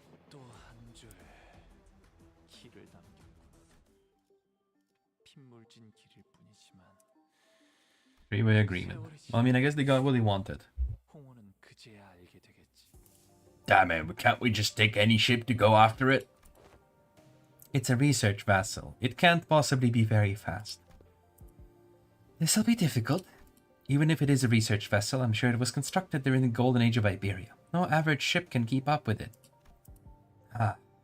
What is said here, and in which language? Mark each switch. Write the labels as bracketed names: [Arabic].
[Korean] 또 한 줄 길을 남겼구나. 핏물진 길일 뿐이지만 [English] Three-way agreement. Well, I mean, I guess they got what they wanted. [Korean] 홍호는 그제야 알게 되겠지. [English] Damn it, can't we just take any ship to go after it? It's a research vessel. It can't possibly be very fast. This'll be difficult. Even if it is a research vessel, I'm sure it was constructed during the golden age of Iberia. No average ship can keep up with it. Ah.